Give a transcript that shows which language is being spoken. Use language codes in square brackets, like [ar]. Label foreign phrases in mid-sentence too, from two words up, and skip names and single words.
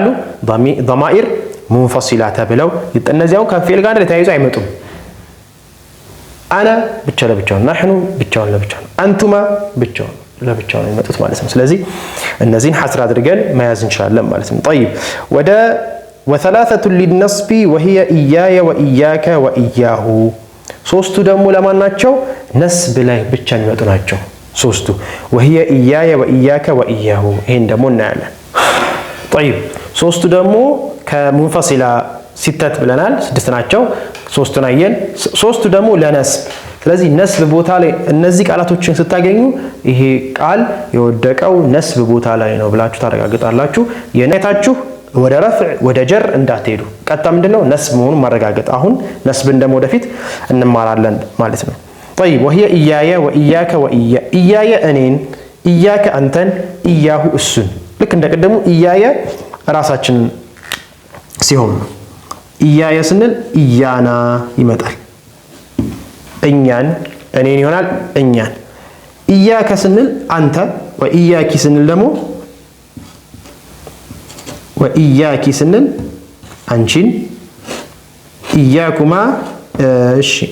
[am] ضمائر ሙንፈሲላ ተብለው እነዚያው ከፊል ጋር ተያይዘው አይመጡም። አና ብቻ ለብቻው፣ ናህኑ ብቻውን ለብቻው፣ አንቱማ ብቻውን ለብቻው ነው የሚመጡት ማለት ነው። ስለዚህ እነዚህን ሐስር አድርገን መያዝ እንችላለን ማለት ነው። طيب ወደ [ar] وثلاثة للنصب وهي إياي وإياك وإياه። [am] ሶስቱ ደግሞ ለማን ናቸው? ነስብ ላይ ብቻ የሚመጡ ናቸው ሶስቱ። [ar] وهي إياي وإياك وإياه [am] ይሄን ደግሞ እናያለን። طيب ሶስቱ ደግሞ ከሙንፈሲላ ሲተት ብለናል፣ ስድስት ናቸው። ሶስቱን አየን። ሶስቱ ደግሞ ለነስብ። ስለዚህ ነስብ ቦታ ላይ እነዚህ ቃላቶችን ስታገኙ ይሄ ቃል የወደቀው ነስብ ቦታ ላይ ነው ብላችሁ ታረጋግጣላችሁ። የነታችሁ ወደ ረፍዕ ወደ ጀር እንዳትሄዱ። ቀጣ ምንድነው? ነስብ መሆኑን ማረጋገጥ። አሁን ነስብን ደግሞ ወደፊት እንማራለን ማለት ነው። طيب [ar] وهي إياي وإياك وإيا إياي [am] እኔን፣ إياك አንተን፣ إياه እሱን። ልክ እንደቀደሙ إياي ራሳችን ሲሆን إياي ስንል إيانا ይመጣል። እኛን እኔን ይሆናል እኛን። إياك ስንል አንተ፣ وإياك ስንል ደግሞ ወኢያኪ ስንል አንቺን፣ ኢያኩማ እሺ፣